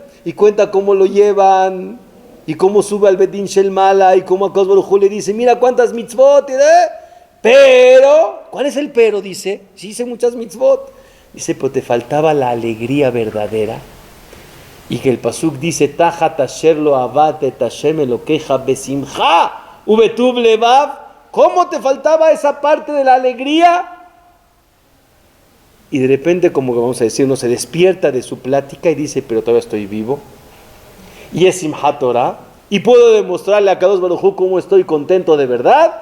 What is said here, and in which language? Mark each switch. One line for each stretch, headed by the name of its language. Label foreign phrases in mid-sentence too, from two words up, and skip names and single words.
Spanish: Y cuenta cómo lo llevan y cómo sube al
Hebrew: בית דין של מעלה
Spanish: y cómo a
Hebrew: הקדוש ברוך הוא
Spanish: le dice, mira cuántas mitzvot, pero, ¿cuál es el pero? Dice, sí hice muchas mitzvot. Dice, pero te faltaba la alegría verdadera. Y que el pasuk dice,
Hebrew: תחת אשר לא עבדת את השם אלהיך בשמחה ובטוב לבב.
Spanish: ¿Cómo te faltaba esa parte de la alegría? Y de repente, como vamos a decir, uno se despierta de su plática y dice, pero todavía estoy vivo. Y es Simchat Torah. Y puedo demostrarle a
Hebrew: קדוש ברוך הוא
Spanish: cómo estoy contento de verdad.